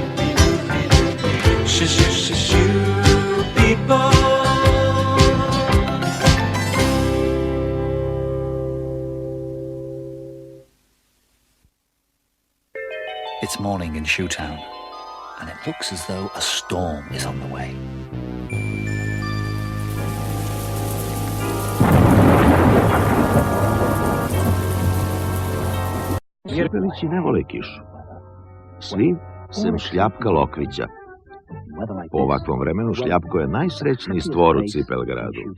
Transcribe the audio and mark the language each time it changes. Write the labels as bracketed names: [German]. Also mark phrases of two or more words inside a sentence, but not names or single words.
[English] Shoo people. It's morning in Shoetown, and it looks as though a storm is on the way. [Serbian] Cipelići ne vole kišu. Svi sem Šljapka Lokvića. Po ovakvom vremenu Šljapko je najsrećniji stvor u Cipelgradu.